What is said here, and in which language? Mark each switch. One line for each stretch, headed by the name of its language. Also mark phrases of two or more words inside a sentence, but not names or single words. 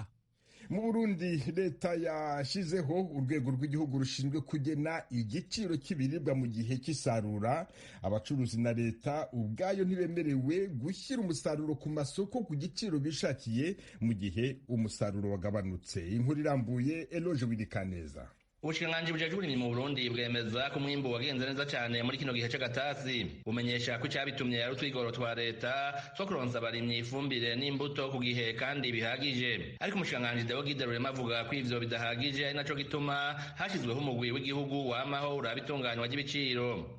Kinyarwanda: Mu Burundi leta yashyizeho urwego rw'igihugu rushinzwe kugena igiciro cy'ibiribwa mu gihe cy'isarura. Abacuruzi na leta ubwayo ntibemerewe gushyira umusaruro ku masoko ku giciro bishakiye mu gihe umusaruro wagabanutse. Inkuru irambuye, Eloge Wirikaneza.
Rundi: Ubushikiranganji bujejwe uburimyi mu Burundi bwemeza ko umwimbu wagenze neza cyane muri kino gihe c'agatasi. Bumenyesha ko icyabitumye ari utwigoro twa leta two kuronsa abarimyi ifumbire n'imbuto ku gihe kandi bihagije. Ariko umushikiranganji Deogide Rurema avuga ko ivyo bidahagije, ari naco gituma hashyizweho umugwi w'igihugu wamaho uraba itunganywa ry'ibiciro.